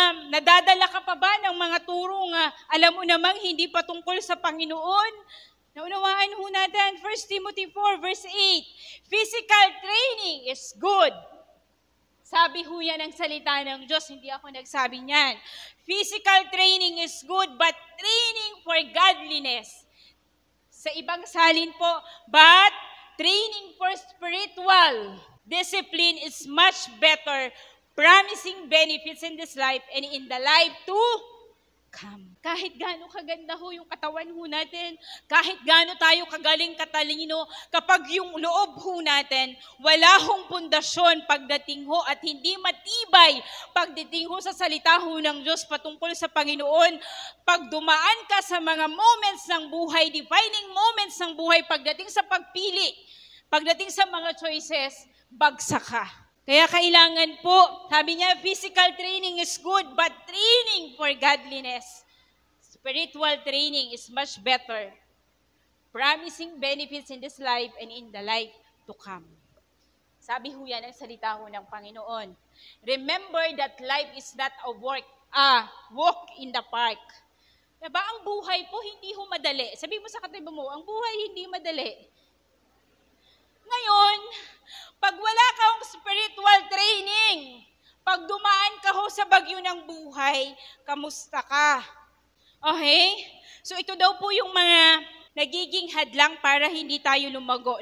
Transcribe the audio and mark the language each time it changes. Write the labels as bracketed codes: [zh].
[tl] Nadadala ka pa ba ng mga turong alam mo namang hindi patungkol sa Panginoon? Naunawaan ho natin, [en] 1 Timothy 4 verse 8, physical training is good. [tl] Sabi ho yan ang salita ng Diyos, hindi ako nagsabi niyan. [en] Physical training is good, but training for godliness. [tl] Sa ibang salin po, [en] but training for spiritual discipline is much better, promising benefits in this life and in the life to come. [tl] Kahit gaano kaganda ho yung katawan ho natin, kahit gaano tayo kagaling katalino, kapag yung loob ho natin, wala hong pundasyon pagdating ho at hindi matibay pagdating ho sa salita ho ng Diyos patungkol sa Panginoon, pag dumaan ka sa mga moments ng buhay, defining moments ng buhay, pagdating sa pagpili, pagdating sa mga choices, bagsak ka. Kaya kailangan po, sabi niya, [en] physical training is good, but training for godliness, spiritual training is much better, promising benefits in this life and in the life to come. [tl] Sabi ho yan ang salita ho ng Panginoon. [en] Remember that life is not a walk in the park. [tl] Diba? Ang buhay po hindi ho madali. Sabi mo sa katabi mo, ang buhay hindi madali. Ngayon, pag wala kang spiritual training, pag dumaan ka ho sa bagyo ng buhay, kamusta ka? Okay? So ito daw po yung mga nagiging hadlang para hindi tayo lumago.